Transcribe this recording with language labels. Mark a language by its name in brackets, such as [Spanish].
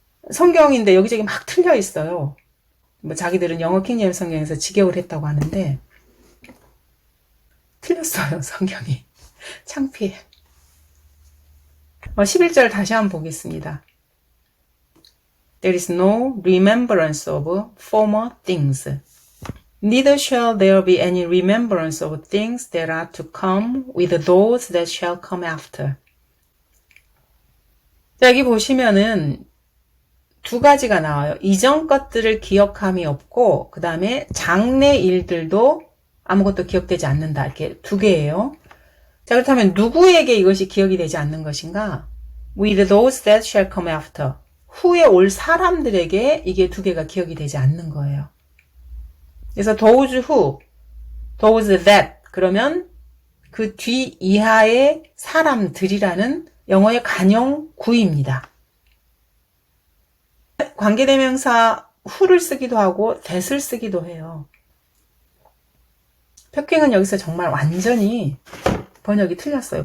[Korean] 성경인데 여기저기 막 틀려 있어요. 뭐 자기들은 영어 킹제임스 성경에서 직역을 했다고 하는데 틀렸어요. 성경이. 창피해. 11절 다시 한번 보겠습니다. [English] There is no remembrance of former things. Neither shall there be any remembrance of things that are to come with those that shall come after. [Korean] 자, 여기 보시면은 두 가지가 나와요. 이전 것들을 기억함이 없고 그 다음에 장래 일들도 아무것도 기억되지 않는다. 이렇게 두 개예요. 자, 그렇다면 누구에게 이것이 기억이 되지 않는 것인가? [English] With those that shall come after. [Korean] 후에 올 사람들에게 이게 두 개가 기억이 되지 않는 거예요. 그래서 [English] those who, those that [Korean] 그러면 그 뒤 이하의 사람들이라는 영어의 관용 구입니다. 관계대명사 who를 쓰기도 하고 that을 쓰기도 해요. 펴킹은 여기서 정말 완전히 번역이 틀렸어요.